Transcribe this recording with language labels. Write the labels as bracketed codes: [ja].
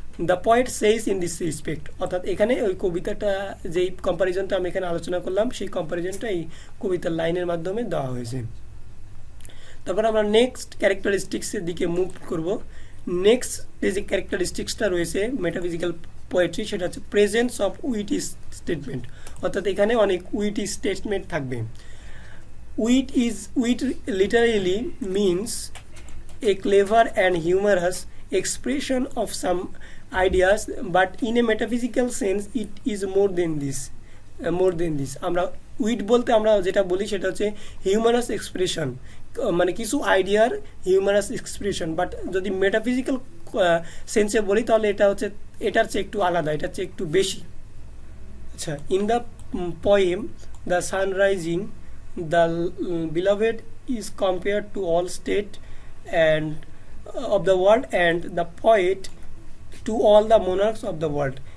[en] the poet says in this respect, [bn] অর্থাৎ এখানে ওই কবিতাটা যেই কম্পারিজনটা আমি এখানে আলোচনা করলাম সেই কম্পারিজনটা এই কবিতার লাইনের মাধ্যমে দেওয়া হয়েছে। তারপর আমরা নেক্সট ক্যারেক্টারিস্টিক্সের দিকে মুভ করব। নেক্সট যে ক্যারেক্টারিস্টিক্সটা রয়েছে মেটাফিজিক্যাল পোয়েট্রি, সেটা হচ্ছে প্রেজেন্স অফ উইটি স্টেটমেন্ট, অর্থাৎ এখানে অনেক উইটি স্টেটমেন্ট থাকবে। [en] Wit literally means a clever and humorous expression of some ideas, but in a metaphysical sense it is more than this. [bn] আমরা উইট বলতে আমরা যেটা বলি সেটা হচ্ছে হিউমারাস এক্সপ্রেশন, মানে কিছু আইডিয়ার হিউমারাস এক্সপ্রেশন, বাট যদি মেটাফিজিক্যাল সেন্সে বলি তাহলে এটা হচ্ছে এটার চেয়ে একটু আলাদা, এটার চেয়ে একটু বেশি। [en] আচ্ছা, in the poem the sun rising the beloved is compared to all state and of the world and the poet to all the monarchs of the world.